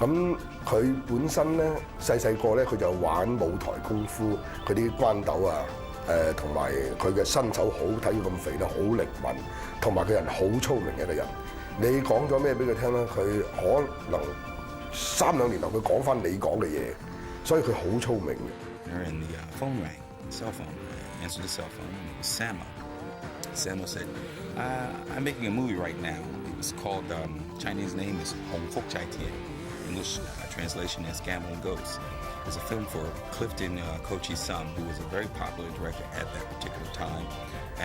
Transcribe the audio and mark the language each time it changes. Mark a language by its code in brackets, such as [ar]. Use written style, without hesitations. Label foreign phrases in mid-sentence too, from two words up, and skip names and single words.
[yue] 咁佢本身咧細個咧，佢就玩舞台功夫，佢啲關鬥啊。同埋佢嘅身手好睇咁肥咧，好靈敏，同埋佢人好聰明嘅一個人。你講咗咩俾佢聽咧？佢可能3-2年後佢講翻你講嘅嘢，所以佢好聰明嘅。 [en] And the phone rang, cell phone. I answered the cell phone. It was Sammo. Sammo said, "I'm making a movie right now. It was called Chinese name is Hong Fuk Chai Tian. English translation is Gamble and Ghosts. It's a film for Clifton Kochi Sum, who was a very popular director at that particular time.